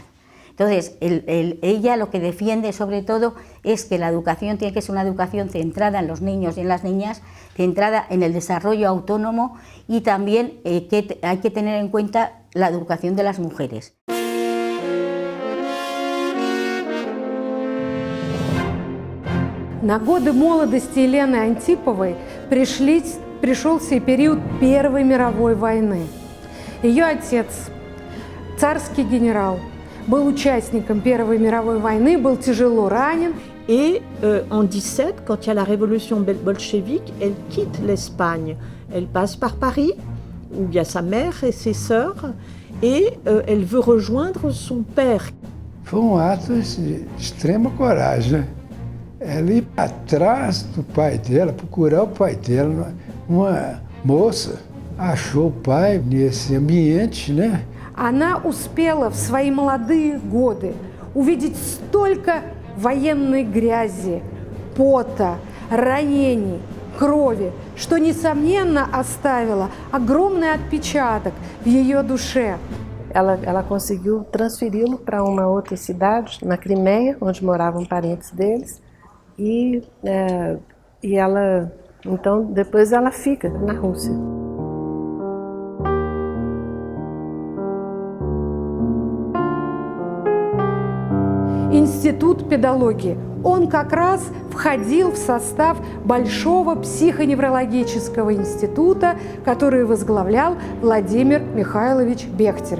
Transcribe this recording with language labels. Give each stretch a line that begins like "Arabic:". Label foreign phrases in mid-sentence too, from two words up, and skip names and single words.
Spanish: Entonces, ella lo que defiende sobre todo es que la educación tiene que ser una educación centrada en los niños y en las niñas, centrada en el desarrollo autónomo y también que hay que tener en cuenta la educación de las mujeres.
Russian: На годы молодости Елены Антиповой пришелся и период Первой мировой войны. Ее отец, царский генерал, был участником Первой мировой войны, был тяжело ранен.
French: Et en 17, quand il y a la révolution bolchevique, elle quitte l'Espagne. Elle passe par Paris, où il y a sa mère et ses sœurs, et elle veut rejoindre son père.
Portuguese: Foi ato de extrema coragem, né? Ela ir atrás do pai dela, procurar o pai dela. Uma moça achou o pai nesse ambiente, né?
Russian: Она успела в свои молодые годы увидеть столько военной грязи, пота, ранений, kрови, что, nесомненно, оставила огромный отпечаток в ее душе.
Portuguese: Ela conseguiu transferi-lo para uma outra cidade, na Crimeia, onde moravam parentes deles, e ela, então, depois ela fica na Rússia.
Russian: Институт педологии. Он как раз входил в состав Большого психоневрологического института, который возглавлял Владимир Михайлович Бехтерев.